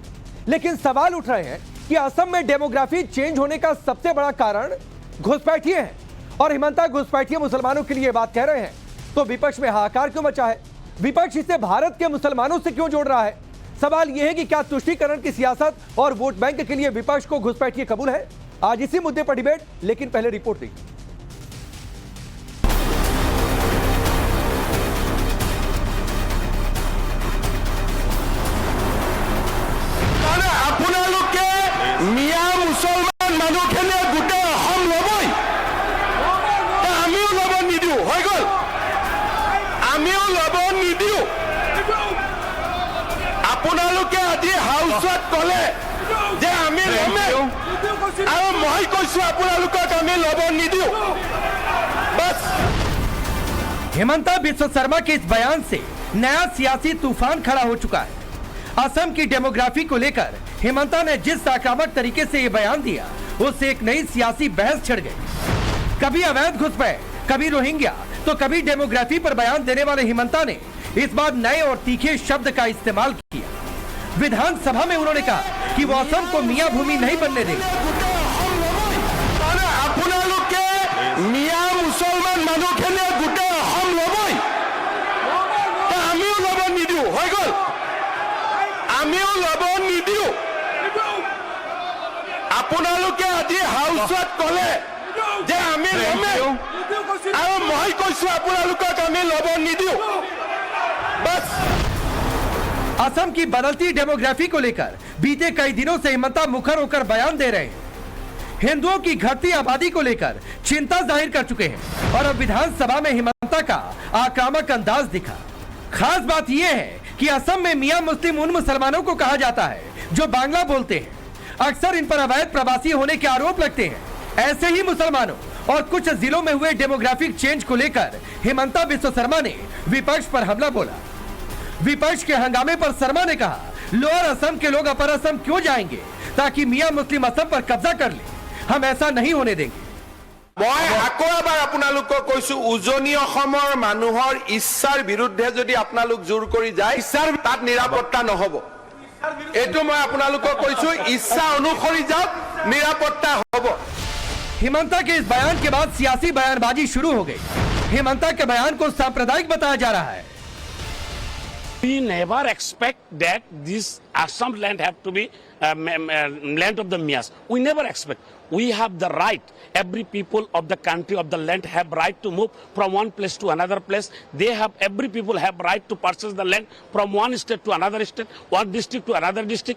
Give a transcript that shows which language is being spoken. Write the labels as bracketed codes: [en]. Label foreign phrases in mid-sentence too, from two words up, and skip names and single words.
[hi] लेकिन सवाल उठ रहे हैं कि असम में [en] demography change [hi] होने का सबसे बड़ा कारण घुसपैठिए हैं और हिमंता घुसपैठिए मुसलमानों के लिए बात कह रहे हैं, तो विपक्ष में हाहाकार क्यों मचा है? विपक्ष इसे भारत के मुसलमानों से क्यों जोड़ रहा है? सवाल यह है कि क्या तुष्टीकरण की सियासत और [en] vote bank [hi] के लिए विपक्ष को घुसपैठिए कबूल है? आज इसी मुद्दे पर डिबेट, लेकिन पहले रिपोर्ट देखिए। [as] মিয়া মুছলমান মানুহখিনিয়ে গোটেই অসম ল'বই, আমিও ল'ব নিদিওঁ, হৈ গ'ল। আমিও ল'ব নিদিওঁ। আপোনালোকে আজি হাউচত ক'লে যে আমি ল'মেই, আৰু মই কৈছো আপোনালোকক আমি ল'ব নিদিওঁ। [hi] बस हिमंता बिस्व शर्मा के इस बयान से नया सियासी तूफान खड़ा हो चुका है। असम की डेमोग्राफी को लेकर हिमंता ने जिस आक्रामक तरीके से ये बयान दिया, उससे एक नई सियासी बहस छिड़ गई। कभी अवैध घुसपैठ, कभी रोहिंग्या, तो कभी डेमोग्राफी पर बयान देने वाले हिमंता ने इस बार नए और तीखे शब्द का इस्तेमाल किया। विधानसभा में उन्होंने कहा कि वो असम को मियां भूमि नहीं बनने देंगे। [as] মিয়া মুছলমান মানুহখিনিয়ে গোটেই অসম ল'বই, আমিও ল'ব নিদিওঁ, হৈ গ'ল। আমিও ল'ব নিদিওঁ। আপোনালোকে আজি হাউচত ক'লে যে আমি ল'মেই, আৰু মই কৈছো আপোনালোকক আমি ল'ব নিদিওঁ। [hi] बस असम की बदलती डेमोग्राफी को लेकर बीते कई दिनों से हिमंता मुखर होकर बयान दे रहे हैं। हिंदुओं की घटती आबादी को लेकर चिंता जाहिर कर चुके हैं और अब विधानसभा में हिमंता का आक्रामक अंदाज दिखा। खास बात यह है कि असम में मियां मुस्लिम उन मुसलमानों को कहा जाता है जो बांग्ला बोलते हैं। अक्सर इन पर अवैध प्रवासी होने के आरोप लगते हैं। ऐसे ही मुसलमानों और कुछ जिलों में हुए [en] demographic change [hi] को लेकर हिमंता बिस्व शर्मा ने विपक्ष पर हमला बोला। विपक्ष के हंगामे पर शर्मा ने कहा, लोअर असम के लोग अपर असम क्यों जाएंगे ताकि मियां मुस्लिम असम पर कब्जा कर ले? हम ऐसा नहीं होने देंगे। [as] মই আকৌ এবাৰ আপোনালোকক কৈছো, উজনি অসমৰ মানুহৰ ইচ্ছাৰ বিৰুদ্ধে যদি আপোনালোক জোৰ কৰি যায়, ইচ্ছাৰ তাত নিৰাপত্তা নহব। এইটো মই আপোনালোকক কৈছো, ইচ্ছা অনুসৰি যাওক, নিৰাপত্তা হ'ব। [hi] हिमंता के इस बयान के बाद सियासी बयानबाजी शुरू हो गई। हिमंता के बयान को सांप्रदायिक बताया जा रहा है। [en] We never expect that this Assam land have to be land of the Mias. We never expect. We have the right. Every people of the country of the land have right to move from one place to another place. They have, every people have right to purchase the land from one state to another state, one district to another district.